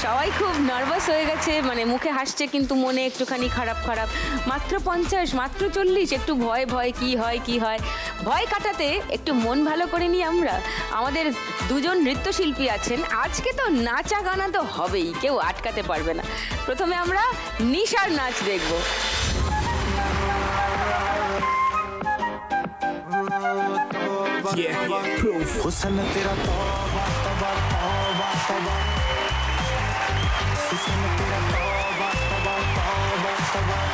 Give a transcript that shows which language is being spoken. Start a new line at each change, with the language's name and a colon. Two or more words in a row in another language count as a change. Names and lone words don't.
Bangla: সবাই খুব নার্ভাস হয়ে গেছে, মানে মুখে হাসছে কিন্তু মনে একটুখানি খারাপ খারাপ। মাত্র 50, মাত্র 40, একটু ভয় ভয় কি হয়। ভয় কাটাতে একটু মন ভালো করে নিই আমরা। আমাদের দুজন নৃত্যশিল্পী আছেন, আজকে তো নাচা গানা তো হবেই, কেউ আটকাতে পারবে না। প্রথমে আমরা নিশার নাচ দেখব।
Hindi: हुस्न तेरा तौबा तौबा तौबा तौबा हुस्न तेरा तौबा तौबा तौबा तौबा